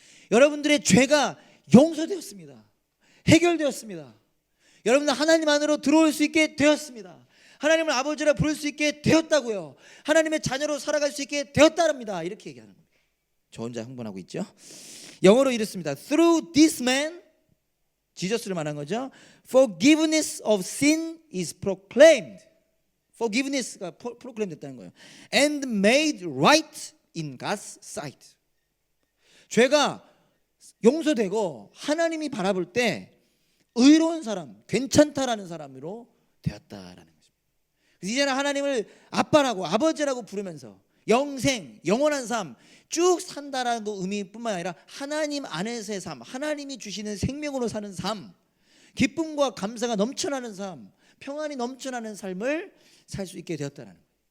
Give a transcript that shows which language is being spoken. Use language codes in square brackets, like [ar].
[ko] 여러분들의 죄가 용서되었습니다. 해결되었습니다. 여러분들 하나님 안으로 들어올 수 있게 되었습니다. 하나님을 아버지라 부를 수 있게 되었다고요. 하나님의 자녀로 살아갈 수 있게 되었다랍니다. 이렇게 얘기하는 겁니다. 저 혼자 흥분하고 있죠. 영어로 이렇습니다. [en] Through this man, [ko] 지저스를 말한 거죠. [en] Forgiveness of sin is proclaimed. [ko] Forgiveness가 proclaim 됐다는 거예요. [en] And made right in God's sight. [ko] 죄가 용서되고 하나님이 바라볼 때 의로운 사람, 괜찮다라는 사람으로 되었다라는 것입니다. 그래서 이제는 하나님을 아빠라고 아버지라고 부르면서 영생, 영원한 삶 쭉 산다라는 그 의미뿐만 아니라 하나님 안에서의 삶, 하나님이 주시는 생명으로 사는 삶, 기쁨과 감사가 넘쳐나는 삶, 평안이 넘쳐나는 삶을 살 수 있게 되었다는 거예요.